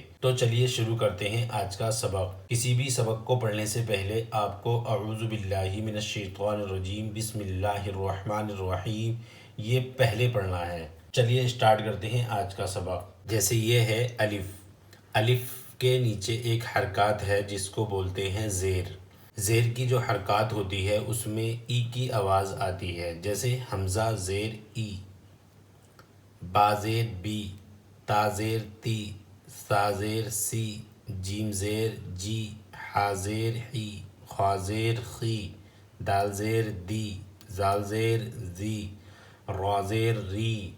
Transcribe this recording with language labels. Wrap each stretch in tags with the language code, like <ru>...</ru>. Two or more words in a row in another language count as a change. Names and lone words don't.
<ur>تو چلیے شروع کرتے ہیں آج کا سبق۔ کسی بھی سبق کو پڑھنے سے پہلے آپ کو</ur> <ar>اعوذ باللہ من الشیطان الرجیم بسم اللہ الرحمن الرحیم</ar> <ur>یہ پہلے پڑھنا ہے۔ چلیے اسٹارٹ کرتے ہیں آج کا سبق۔ جیسے یہ ہے الف کے نیچے ایک حرکات ہے جس کو بولتے ہیں زیر۔ زیر کی جو حرکات ہوتی ہے اس میں ای کی آواز آتی ہے، جیسے حمزہ زیر ای، با زیر بی، تا زیر تی، سا زیر سی، جیم زیر جی، حا زیر حی، خا زیر خی، دال زیر دی، زال زیر زی، را زیر ری،</ur>